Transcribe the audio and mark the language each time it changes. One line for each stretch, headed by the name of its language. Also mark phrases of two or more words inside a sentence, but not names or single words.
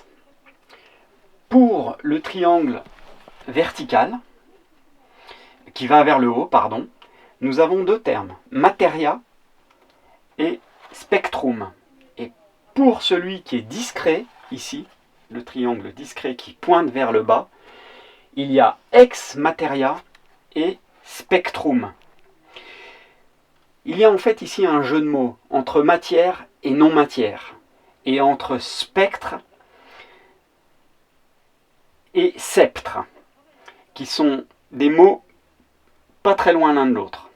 French: Pour le triangle vertical, qui va vers le haut, pardon, nous avons deux termes,
Latin: materia et spectrum.
French: Et pour celui qui est discret, ici, le triangle discret qui pointe vers le bas, il y a
Latin: ex materia et spectrum.
French: Il y a en fait ici un jeu de mots entre matière et non-matière, et entre spectre et sceptre, qui sont des mots pas très loin l'un de l'autre.